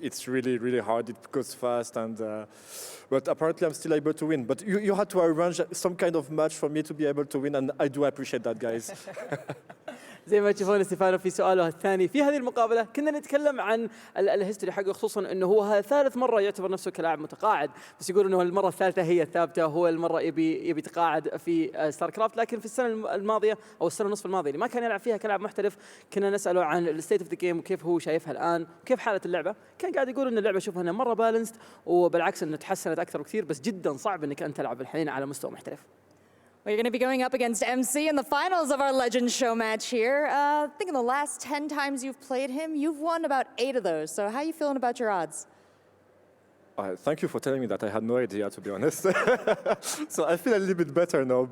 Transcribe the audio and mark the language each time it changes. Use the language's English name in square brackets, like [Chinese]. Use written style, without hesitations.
[English] It's really hard. It goes fast, and but apparently I'm still able to win. But you had to arrange some kind of match for me to be able to win, and I do appreciate that, guys. [Arabic] زي ما تشوفون ستيفانو في سؤاله الثاني في هذه المقابلة كنا نتكلم عن الهيستوري حقه، خصوصا انه هو ثالث مرة يعتبر نفسه كلاعب متقاعد، بس يقول انه المرة الثالثة هي الثابتة، هو المرة يبي يتقاعد في ستار كرافت. لكن في السنة الماضية او السنة ونصف الماضية اللي ما كان يلعب فيها كلاعب محترف كنا نسأله عن [English] الستيت of the game [Arabic] وكيف هو شايفها الآن وكيف حالة اللعبة. كان قاعد يقول ان اللعبة شوفها انها مرة بالانسد، وبالعكس انه تحسنت اكثر بكثير، بس جدا صعب انك انت تلعب الحين على مستوى محترف. [English] Well, you're going to be going up against MC in the finals of our Legends show match here. I think in the last 10 times you've played him, you've won about 8 of those. So how are you feeling about your odds? Thank you for telling me that. I had no idea, to be honest. So I feel a little bit better now.